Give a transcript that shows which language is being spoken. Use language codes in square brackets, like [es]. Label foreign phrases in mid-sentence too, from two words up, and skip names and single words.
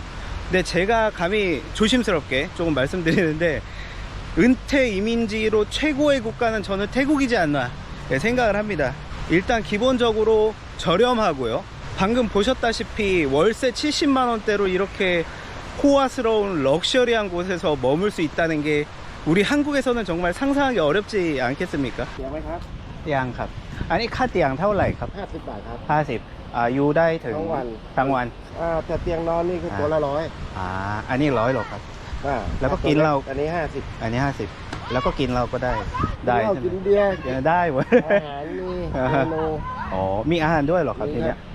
[ko] 근데 제가 감히 조심스럽게 조금 말씀드리는데, 은퇴 이민지로 최고의 국가는 저는 태국이지 않나 생각을 합니다. 일단 기본적으로 저렴하고요. 방금 보셨다시피 월세 70만원대로 이렇게 호화스러운 럭셔리한 곳에서 머물 수 있다는 게 우리 한국에서는 정말 상상하기 어렵지 않겠습니까? [th] เตียงไหมครับ 띠양ครับ 아니 카 띠양 เท่าไหร่ครับ 50 บาทครับ 50อยู่ได้ถึง ทั้งวัน ทั้งวัน แต่เตียงนอนนี่คือตัวละ100 อันนี้100หรอครับ แล้วก็กินเหล้า อันนี้ อันนี้50แล้วก็กินเราก็ได้ 50 ได้ เหล้า ใช่ไหม กินเบียร์ ได้เว้ย อาหารมีเมนู อ๋อมีอาหารด้วยเหรอครับทีเนี้ย